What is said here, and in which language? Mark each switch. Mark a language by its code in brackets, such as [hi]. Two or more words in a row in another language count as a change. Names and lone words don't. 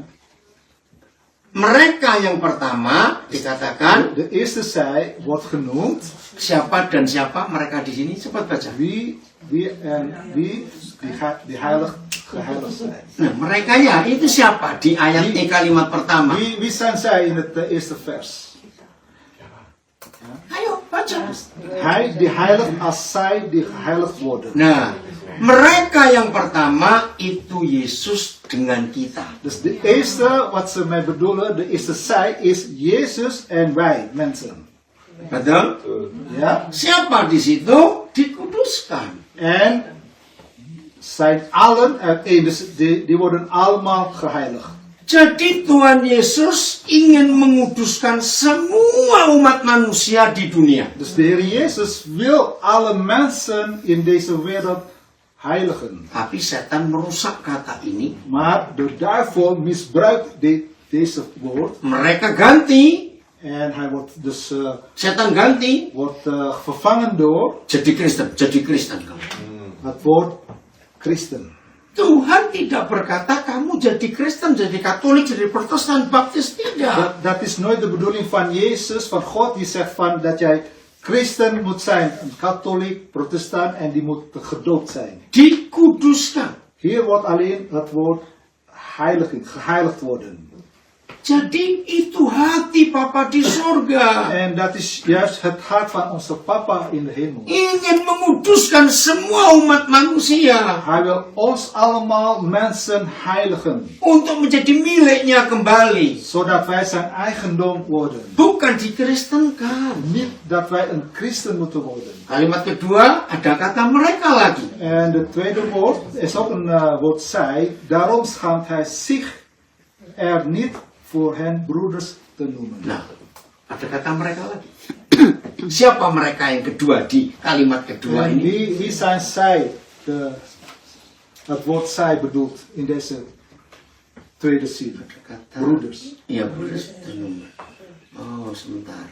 [id] Mereka yang pertama dikatakan [nl] De eerste zij wordt genoemd [id] siapa dan siapa mereka di sini. Cepat baca. [nl] wie die heilig geheiligd zijn. [id] Nah, mereka ya itu siapa di ayat kalimat pertama? [nl] Wie zijn zij in het eerste vers? [id] Ayo baca. [nl] Hij die heiligt als zij die geheiligd worden. [id] Nah, mereka yang pertama itu Yesus dengan kita. [nl] Dus de eerste wat ze mij bedoelen, de eerste zij is Jezus en wij mensen. [id] Betul? [nl] Ja? [id] Siapa di situ? Dikuduskan. [nl] En zijn allen uiteen, dus die worden allemaal geheiligd. [id] Jadi Tuhan Yesus ingin menguduskan semua umat manusia di dunia. [nl] Dus de Heer Jezus wil alle mensen in deze wereld heiligen. [id] Tapi setan merusak kata ini. [nl] Maar de duivel misbruikt deze woord. [id] Mereka ganti. [nl] En hij wordt dus [id] Setan ganti. [nl] vervangen door [id] Jadi Kristen. Jadi Kristen. [nl] het woord christen. [id] Tuhan tidak berkata kamu jadi Kristen, jadi Katolik, jadi Protestan, Baptis, tidak. [nl] Dat is nooit de bedoeling van Jezus, van God, die zegt van dat jij christen moet zijn, een katholiek, protestant en die moet gedoopt zijn. [id] Dikuduskan. [nl] Hier wordt alleen het woord geheiligd worden. [id] Jadi itu hati Papa di surga. [nl] En dat is juist het hart van onze papa in de hemel. [id] Ingin menguduskan semua umat manusia. [nl] Hij wil ons allemaal mensen heiligen, [id] Untuk menjadi miliknya kembali. [nl] zodat wij zijn eigendom worden. [id] Bukan dikristenkan. [nl] Niet dat wij een christen moeten worden. [id] Kalimat kedua, ada kata mereka lagi. [nl] En de tweede woord is ook een woord zij. Daarom schaamt hij zich er niet voor hen broeders te noemen. [id] Nah, ada kata mereka lagi. Siapa mereka yang kedua di kalimat kedua [nl] En [id] ini? [nl] wie zijn zij? Het woord zij bedoelt in deze tweede zin. [id] Kata [nl] Broeders. Iya, broeders te noemen. [id] Oh, sebentar.